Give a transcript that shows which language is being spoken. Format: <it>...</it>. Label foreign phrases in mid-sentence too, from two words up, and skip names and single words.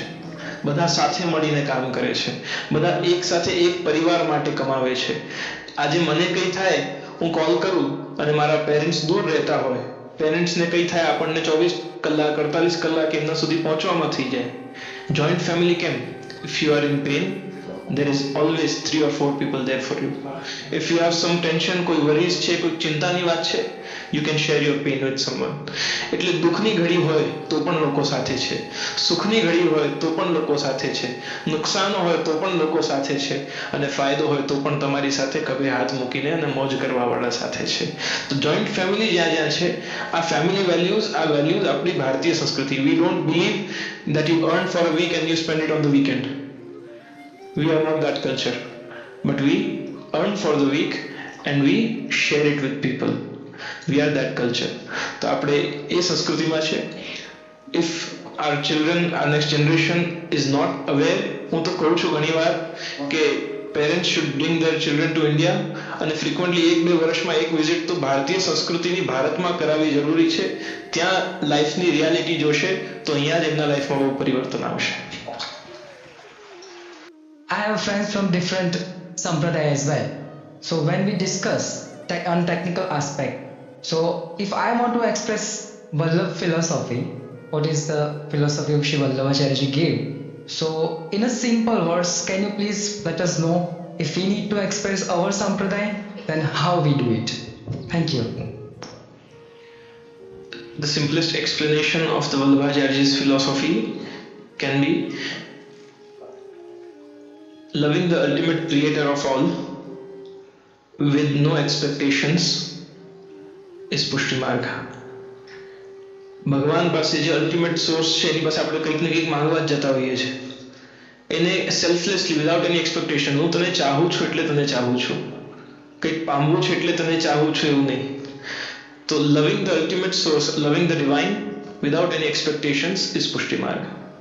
<gu>બધા સાથે મળીને કામ કરે છે, બધા એક સાથે એક પરિવાર માટે કમાવે છે. આજે મને કંઈ થાય, હું કોલ કરું અને મારા પેરેન્ટ્સ દૂર રહેતા હોય, પેરેન્ટ્સને કંઈ થાય આપણને 24 કલાક 48 કલાક એમના સુધી પહોંચવામાં થઈ જાય.</gu> <en>joint family કેમ? if you are in pain, there is always 3 or 4 people there for you. If you have some tension,</en> <gu>કોઈ worries છે, કોઈ ચિંતાની વાત છે,</gu> <en>you can share your pain with someone.</en> <gu>એટલે દુઃખની ઘડી હોય તો પણ લોકો સાથે છે, સુખની ઘડી હોય તો પણ લોકો સાથે છે, નુકસાન હોય તો પણ લોકો સાથે છે, અને ફાયદો હોય તો પણ તમારી સાથે કભે હાથ મૂકીને અને મોજ કરવાવાળા સાથે છે. તો</gu> <en>joint family</en> <gu>જ્યાં જ્યાં છે, આ</gu> <en>family values</en> <gu>આપણી ભારતીય સંસ્કૃતિ.</gu> <en>We don't believe that you earn for a week and you spend it on the weekend. We are not that culture, but we earn for the week and we share it with people. We are that culture.</en> <gu>તો આપણે એ સંસ્કૃતિમાં છે.</gu> <en>If our children, our next generation is not aware,</en> <gu>હું તો કહું છું ઘણીવાર કે</gu> <en>parents should bring their children to India</en> <gu>અને frequently 1-2 વર્ષમાં એક વિઝિટ તો ભારતીય સંસ્કૃતિની ભારતમાં કરાવવી જરૂરી છે. ત્યાં લાઈફની રિયાલિટી જોશે તો અહીંયા જ એમના લાઈફમાં બહુ પરિવર્તન આવશે.</gu> <en>I have friends from different sampradaya as well. So when we discuss on technical aspect, so if I want to express Vallabh philosophy, what is the philosophy of Shri Vallabhacharya gave? So in a simple words, can you please let us know if we need to express our sampradaya, then how we do it? Thank you. The simplest explanation of the Vallabhacharya's philosophy can be loving the ultimate creator of all with no expectations is પુષ્ટિ માર્ગ.</en> <gu>ભગવાન પાસે જે અલ્ટિમેટ સોર્સ છે એની પાસે આપણે કંઈક ને કંઈક માંગવા જ જતા હોઈએ છીએ. એને</gu> <en>selflessly, without any expectation.</en> <gu>હું તને ચાહું છું એટલે તને ચાહું છું, કંઈક પામવું છે એટલે તને ચાહું છું એવું નહીં.</gu> <en>તો loving the ultimate source, loving the divine without any expectations is પુષ્ટિ માર્ગ.</en>